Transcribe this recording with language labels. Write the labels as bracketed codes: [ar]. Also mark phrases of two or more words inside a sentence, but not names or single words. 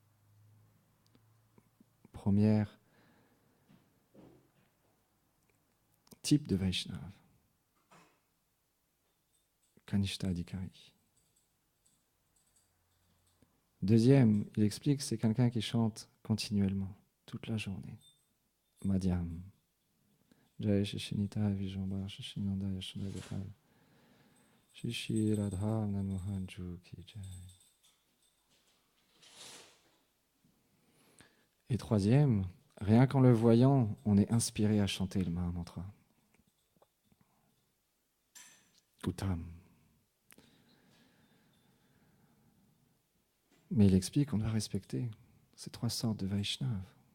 [fr] Premier type de Vaishnav. [sa] कनिष्ठ अधिकारी. [fr] Deuxième, il explique, c'est quelqu'un qui chante continuellement, toute la journée. Madhyam. [hi] जय शिशिनित विजम्बर शिशिनन्द यशोदा गोपाल. शिशि राधा नन्मोहन जू की जय. [fr] Et troisième, rien qu'en le voyant, on est inspiré à chanter le Mahamantra. Uttam. Mais il explique qu'on doit respecter ces trois sortes de Vaishnavas.